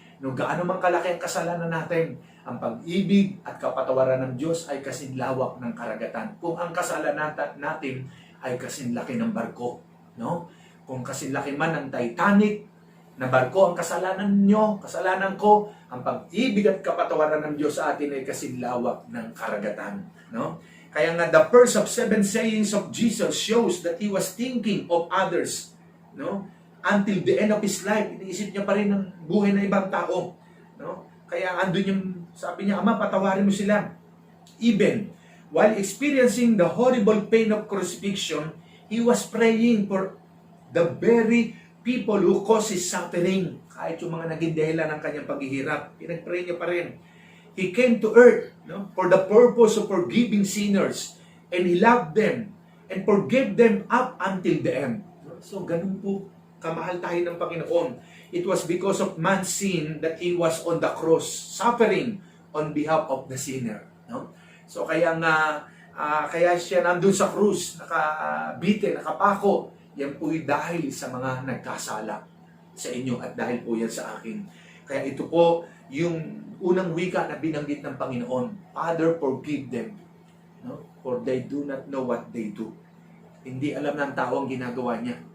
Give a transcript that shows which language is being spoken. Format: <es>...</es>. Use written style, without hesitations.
<tl>No, gaano man kalaki ang kasalanan natin, ang pag-ibig at kapatawaran ng Diyos ay kasinlawak ng karagatan. Kung ang kasalanan natin ay kasinlaki ng barko, no? Kung kasinlaki man ng Titanic, na barko ang kasalanan nyo, kasalanan ko, ang pag-ibig at kapatawaran ng Diyos sa atin ay kasinlawak ng karagatan. No?</tl> <en>Kaya nga, the first of 7 sayings of Jesus shows that He was thinking of others. No? Until the end of His life,</en> <tl>iniisip niya pa rin ang buhay ng ibang tao. No? Kaya andun yung, sabi niya, Ama, patawarin mo sila.</tl> <en>Even while experiencing the horrible pain of crucifixion, He was praying for the very people who causes suffering.</en> <tl>Kahit yung mga naging dahilan ng kanyang paghihirap, pinag-pray niya pa rin.</tl> <en>He came to earth, no, for the purpose of forgiving sinners, and He loved them and forgave them up until the end.</en> <tl>So, ganun po kamahal tayo ng Panginoon.</tl> <en>It was because of man's sin that He was on the cross, suffering on behalf of the sinner. No?</en> <tl>So, kaya nga, kaya siya nandun sa krus, nakabite, nakapako. Yan po'y dahil sa mga nagkasala sa inyo at dahil po yan sa akin. Kaya ito po yung unang wika na binanggit ng Panginoon.</tl> <en>Father, forgive them, no? For they do not know what they do.</en> <tl>Hindi alam ng tao ang ginagawa niya.</tl>